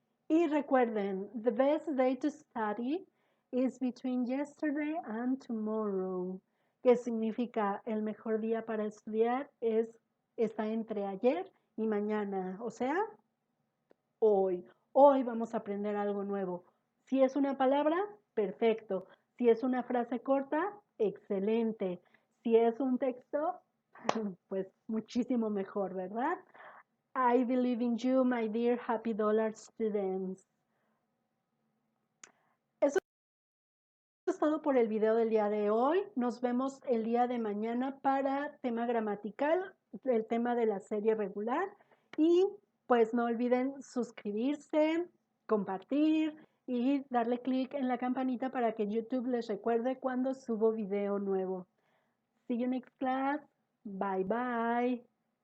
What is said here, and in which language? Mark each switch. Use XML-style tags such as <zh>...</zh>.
<es>Y recuerden,</es> <en>the best day to study is between yesterday and tomorrow,</en> <es>que significa el mejor día para estudiar está entre ayer y mañana, o sea, hoy. Hoy vamos a aprender algo nuevo. Si es una palabra, perfecto. Si es una frase corta, excelente. Si es un texto, pues muchísimo mejor, ¿verdad?</es> <en>I believe in you, my dear happy dollar students.</en> <es>Eso es todo por el video del día de hoy. Nos vemos el día de mañana para tema gramatical, el tema de la serie regular. Y pues no olviden suscribirse, compartir y darle clic en la campanita para que YouTube les recuerde cuando subo video nuevo.</es> <en>See you next class. Bye bye.</en>